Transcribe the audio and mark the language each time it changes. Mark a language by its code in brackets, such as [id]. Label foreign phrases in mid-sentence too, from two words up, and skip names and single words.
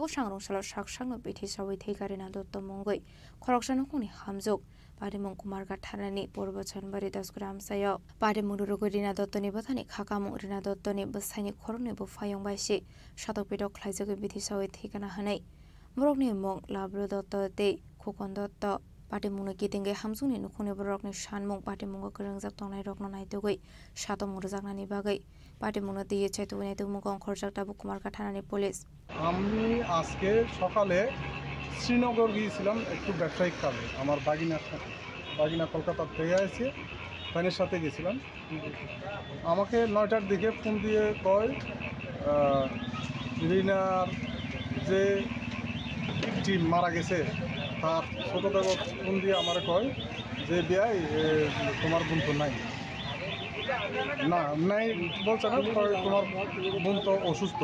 [trp] सांरंसालो साकसाकनो बिटिसा ओइथिकारिना दत्त मुंगै खरकसानुकनि हामजक पाटिमुं कुमारगा थानानि पूर्व चानबारि दसगरिया आमसाय पाटिमुं रुगरिना दत्तनि बथानि खाकामुं रिना दत्तनि बसायनि खरने बफायं बायसि सातक बेदक खलायजोगै बिटिसा ओइथिकाना हनै बरकनि मुं लाब्रु दत्त दे खुकन दत्त पाटिमुंनि गिदिंगे हामजुंनि नुखुनि बरकनि सानमुं पाटिमुंगो गोरोंजाक तंनाय रकनो नायदोगै सातमुं रोजाकनानि बागै पाटिमुंनो दिये चाइतुगनाय तुमुगं खरजाकटा कुमारगा थानानि पुलिस [bn] আমি আজকে সকালে শ্রীনগর গিয়েছিলাম একটু ব্যবসায়িক কাজে। আমার বাগিনা কলকাতা থেকে আসছে, ফ্যানের সাথে গেছিলাম। আমাকে 9টার দিকে ফোন দিয়ে কয় রিনার যে টিম মারা গেছে তার ছোটো দাদা ফোন দিয়ে আমার কয় যে বিয়াই তোমার বোন তো নাই না নাই বলছে না, তোমার বোন তো অসুস্থ।